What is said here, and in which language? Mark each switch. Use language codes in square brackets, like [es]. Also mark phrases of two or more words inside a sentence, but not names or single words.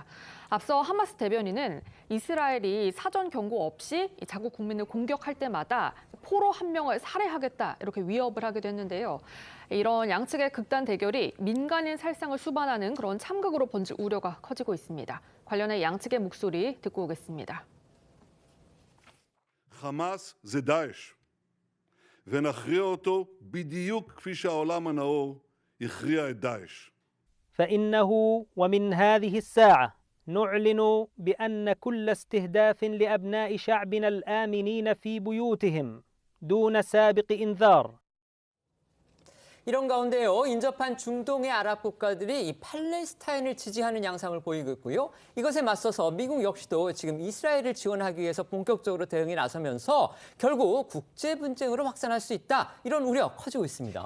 [ko] 앞서 하마스 대변인은 이스라엘이 사전 경고 없이 자국 국민을 공격할 때마다 포로 1명을 살해하겠다 이렇게 위협을 하기도 했는데요. 이런 양측의 극단 대결이 민간인 살상을 수반하는 그런 참극으로 번질 우려가 커지고 있습니다. 관련해 양측의 목소리 듣고 오겠습니다. [he] חמאס זה דאעש. ונכריע אותו בדיוק כפי שהעולם הנאור הכריע את דאעש. [ar] فإنه ومن هذه الساعة نعلن بأن كل استهداف لأبناء شعبنا الآمنين في بيوتهم دون سابق إنذار. [ko] 이런 가운데요, 인접한 중동의 아랍 국가들이 이 팔레스타인을 지지하는 양상을 보이고 있고요. 이것에 맞서서 미국 역시도 지금 이스라엘을 지원하기 위해서 본격적으로 대응에 나서면서 결국 국제 분쟁으로 확산할 수 있다, 이런 우려 커지고 있습니다.